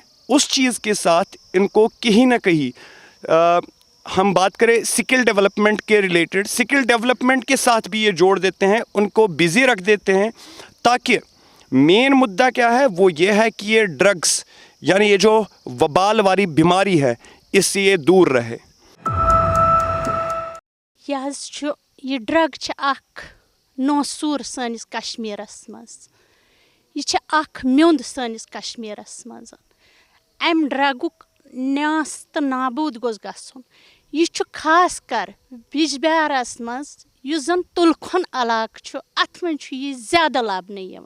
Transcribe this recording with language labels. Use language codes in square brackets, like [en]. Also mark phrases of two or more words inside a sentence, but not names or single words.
[hi] उस चीज़ के साथ इनको कहीं ना कहीं हम बात करें [en] skill development [hi] के रिलेटेड, [en] skill development [hi] के साथ भी ये जोड़ देते हैं, उनको बिज़ी रख देते हैं, ताकि मेन मुद्दा क्या है वो ये है कि ये ड्रग्स यानी ये जो वबाल वाली बीमारी है इससे ये दूर रहे। [ks] ये ड्रग नौसूर सनिस कश्मीरस मज, ये म्युंद सनिस कश्मीरस मज। अम ड्रगुक न्यास तो नाबूद गोस गछुन। यह खास कर बिजबिहारस मज युस जन तुलखुन इलाक छु, अत मज यह ज्यादा लबने यिवान।